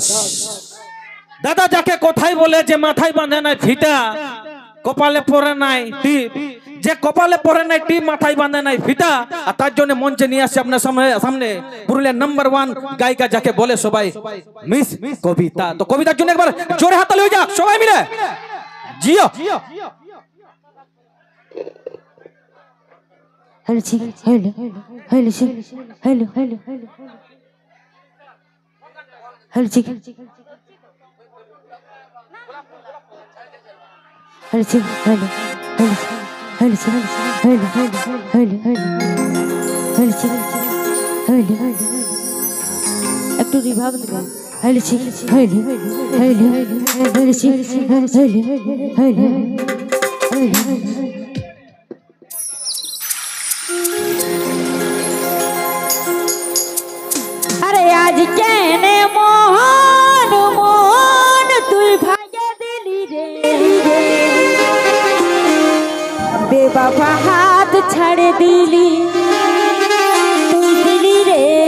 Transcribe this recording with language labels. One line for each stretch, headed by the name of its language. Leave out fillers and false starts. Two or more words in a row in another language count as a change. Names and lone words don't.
Bangla: দাদা যাকে কোথায় বলে যে মাথায় বাঁধে নাই ফিতা, কপালে পরে নাই টিপ, যে কপালে পরে নাই টিপ মাথায় বাঁধে নাই ফিতা, আর তার জন্য মঞ্চে নিয়ে আসছে আপনার সামনে পুরুলিয়ার নাম্বার 1 গায়িকা যাকে বলে সবাই মিস কবিতা। তো কবিতার জন্য একবার জোরে হাততালি হয়ে যাক সবাই মিলে। জিও हेलो जी, हेलो हेलो जी, हेलो हेलो हेलो जी, हेलो जी, हेलो हेलो हेलो जी, हेलो हेलो हेलो। একটু রিভাব দেবে। আরে আজ কেনে মোহন মোহন তুই ভাগে দিলি রে, বেবাবা হাত ছাড়ে দিলি তুই দিলি রে,